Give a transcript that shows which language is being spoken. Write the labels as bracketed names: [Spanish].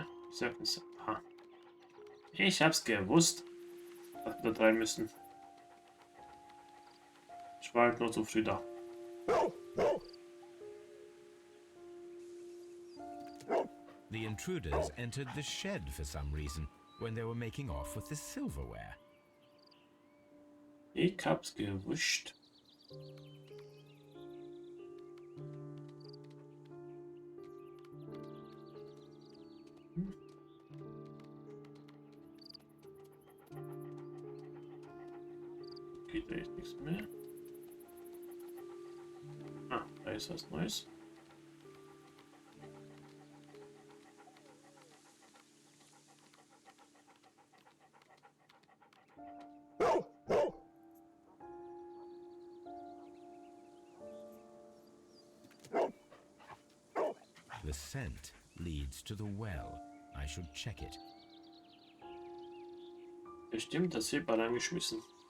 [German] Ich sag es. Aha. Ich hab's gewusst, dass wir da rein müssen. Ich war halt nur so früh da. [English] The intruders entered the shed for some reason when they were making off with the silverware. [German] Ich hab's gewusst. Geht da jetzt nichts mehr. Ah, da ist was Neues. [English] The scent leads to the well. I should check it. [German] Bestimmt das Seeball angeschmissen.